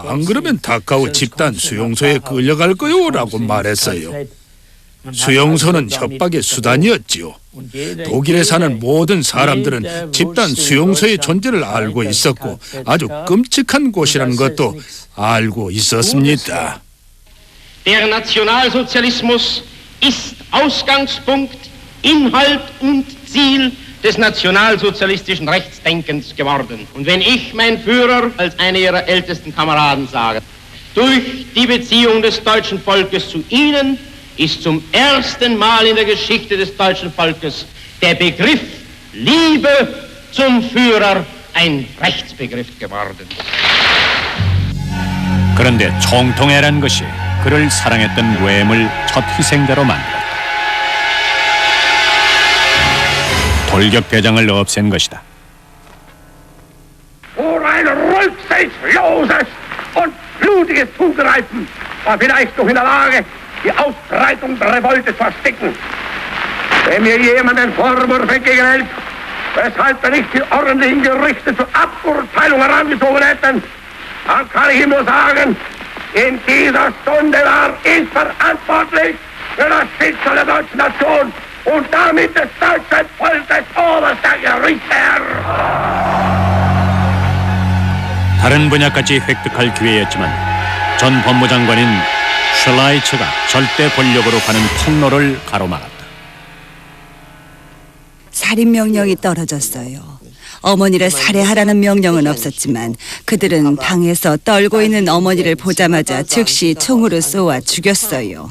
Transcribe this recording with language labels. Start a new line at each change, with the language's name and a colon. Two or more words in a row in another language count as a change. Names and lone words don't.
Korean: 안 그러면 다카오 집단 수용소에 끌려갈 거요 라고 말했어요. 수용소는 협박의 수단이었지요. 독일에 사는 모든 사람들은 집단 수용소의 존재를 알고 있었고 아주 끔찍한 곳이라는 것도 알고 있었습니다.
German: Der Nationalsozialismus ist Ausgangspunkt, Inhalt und Ziel des nationalsozialistischen Rechtsdenkens geworden. Und wenn ich, mein Führer, als einer Ihrer ältesten Kameraden sage, durch die Beziehung des deutschen Volkes zu Ihnen ist zum ersten Mal in der Geschichte des deutschen Volkes der Begriff Liebe zum Führer ein Rechtsbegriff geworden.
Korean: 그런데 총통애란 것이 그를 사랑했던 외엠을 첫 희생자로 만들었다. 돌격대장을 없앤 것이다.
German: Vor ein rücksichtsloses und blutiges Zugreifen war vielleicht noch in der Lage, die Ausbreitung der Revolte zu ersticken. Wenn mir jemand einen Vorwurf entgegenhält, weshalb wir nicht die ordentlichen Gerichte zur Aburteilung herangezogen hätten, dann kann ich ihm nur sagen, in dieser Stunde war ich verantwortlich für das Schicksal der deutschen Nation und damit des deutschen Volkes oberster Gerichtsherr.
Korean: 다른 분야까지 획득할 기회였지만 전 법무장관인 슐라이처가 절대 권력으로 가는 통로를 가로막았다. 살인 명령이 떨어졌어요. 어머니를 살해하라는 명령은 없었지만 그들은 방에서 떨고 있는 어머니를 보자마자 즉시 총으로 쏘아 죽였어요.